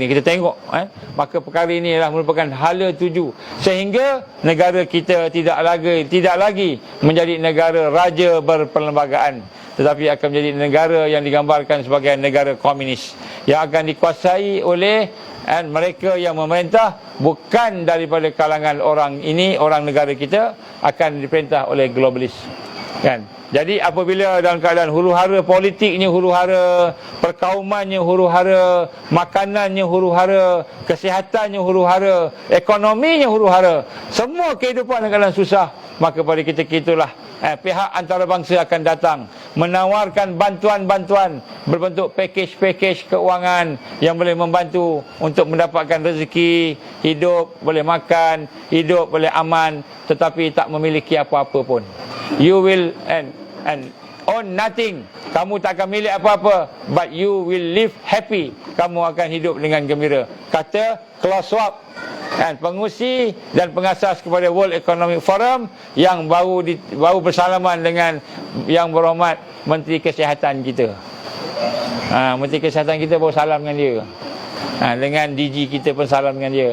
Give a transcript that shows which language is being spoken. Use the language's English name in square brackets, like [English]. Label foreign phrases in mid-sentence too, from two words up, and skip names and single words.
[Malay] Kita tengok maka perkara ini adalah merupakan hala tuju, sehingga negara kita tidak lagi menjadi negara raja berperlembagaan, tetapi akan menjadi negara yang digambarkan sebagai negara komunis, yang akan dikuasai oleh mereka yang memerintah bukan daripada kalangan orang ini, orang negara kita, akan diperintah oleh globalis, kan. Jadi apabila dalam keadaan huru-hara politiknya huru-hara, perkaumannya huru-hara, makanannya huru-hara, kesehatannya huru-hara, ekonominya huru-hara, semua kehidupan dalam keadaan susah, maka pada ketika itulah pihak antarabangsa akan datang menawarkan bantuan-bantuan berbentuk pakej-pakej keuangan yang boleh membantu untuk mendapatkan rezeki, hidup boleh makan, hidup boleh aman, tetapi tak memiliki apa-apa pun. [English] You will and own nothing. [Malay] Kamu tak akan milik apa-apa, [English] but you will live happy. [Malay] Kamu akan hidup dengan gembira, kata Klaus Schwab, pengurusi dan pengasas kepada World Economic Forum, yang baru bersalaman dengan yang berhormat Menteri Kesihatan kita. Menteri Kesihatan kita baru salam dengan dia. Dengan DG kita pun salam dengan dia.